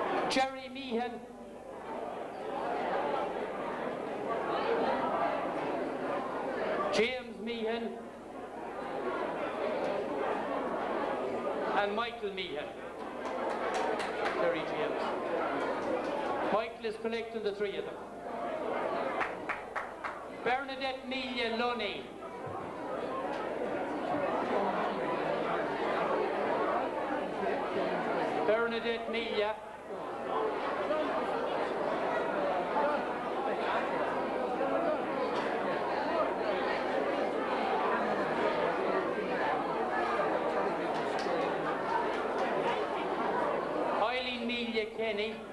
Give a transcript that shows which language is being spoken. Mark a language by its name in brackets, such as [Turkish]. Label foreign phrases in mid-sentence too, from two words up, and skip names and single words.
[English] Jerry Meehan, James Meehan, and Michael Meehan. Jerry James. Michael is collecting the three of them. Bernadette Melia Lunny. Bernadette Melia. Eileen Melia Kenny.